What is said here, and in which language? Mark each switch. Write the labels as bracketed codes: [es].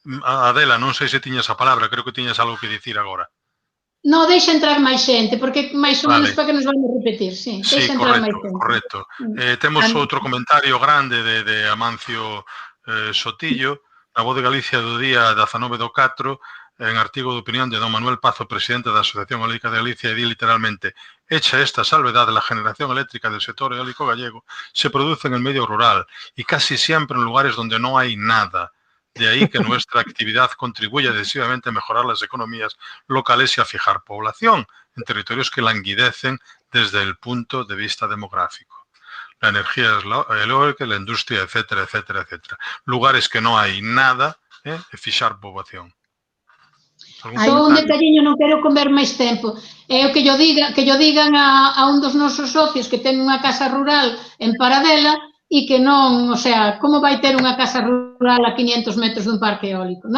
[gl] Adela, non sei se tiñas a palabra, creo que tiñas algo que dicir agora. No, deixa entrar máis xente, porque máis ou menos Vale. para que nos vamos repetir, sí. Sí, Deixa entrar máis correcto, xente. correcto. Temos outro comentario grande de Amancio Sotillo, na Voz de Galicia do día 19/4, en artigo de opinión de don Manuel Pazo, presidente da Asociación Eólica de Galicia, e di literalmente: [es] hecha esta salvedad, la generación eléctrica del sector eólico gallego se produce en el medio rural y casi siempre en lugares donde no hay nada. De ahí que nuestra actividad contribuye decisivamente a mejorar las economías locales y a fijar población en territorios que languidecen desde el punto de vista demográfico. La energía eólica, la industria, etcétera, etcétera, etcétera. Lugares que no hay nada, [gl] e fixar poboación. Só un detalliño, non quero comer máis tempo. É o que yo digan a un dos nosos socios que ten unha casa rural en Paradela e que non, o sea, como vai ter unha casa rural a 500 metros dun parque eólico?